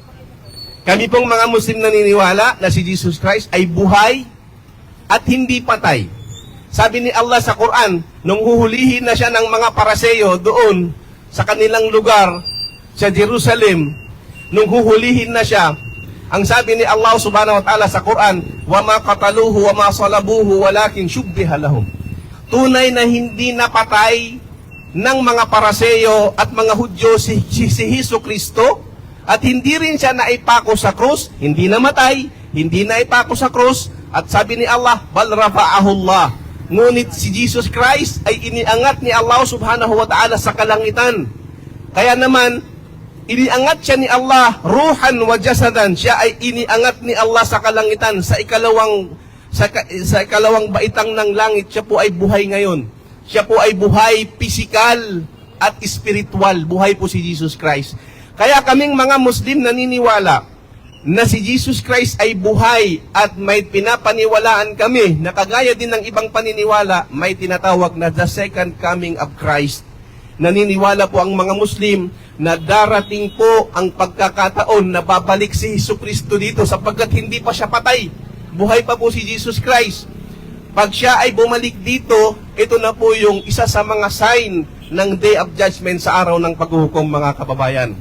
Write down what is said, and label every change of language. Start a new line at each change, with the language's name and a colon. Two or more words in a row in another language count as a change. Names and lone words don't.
Filipino: Kami pong mga Muslim naniniwala na si Jesus Christ ay buhay at hindi patay. Sabi ni Allah sa Quran, nung huhulihin na siya ng mga paraseyo doon sa kanilang lugar sa Jerusalem, nung huhulihin na siya, ang sabi ni Allah
Arabic: سبحانه وتعالى
Filipino: sa Quran,
Arabic: وَمَا قَتَلُوهُ وَمَا صَلَبُوهُ وَلَكِنْ شُبِّهَ لَهُمْ.
Filipino: Tunay na hindi napatay ng mga paraseyo at mga Hudyo si Hesus Kristo, at hindi rin siya naipako sa krus, hindi namatay, hindi naipako sa krus, at sabi ni Allah,
Arabic: بل رفعه الله.
Filipino: Ngunit si Jesus Christ ay iniangat ni Allah
Arabic: سبحانه وتعالى
Filipino: sa kalangitan. Kaya naman, iniangat siya ni Allah,
Arabic: روحاً وجسداً,
Filipino: siya ay iniangat ni Allah sa kalangitan, sa ikalawang baitang ng langit, siya po ay buhay ngayon. Siya po ay buhay pisikal at spiritual, buhay po si Jesus Christ. Kaya kaming mga Muslim naniniwala na si Jesus Christ ay buhay at may pinapaniwalaan kami na kagaya din ng ibang paniniwala, may tinatawag na
English: the second coming of Christ.
Filipino: Naniniwala po ang mga Muslim na darating po ang pagkakataon na babalik si Jesucristo dito sapagkat hindi pa siya patay. Buhay pa po si Jesus Christ. Pag siya ay bumalik dito, ito na po yung isa sa mga sign ng
English: Day of Judgment
Filipino: sa araw ng paghuhukom mga kababayan.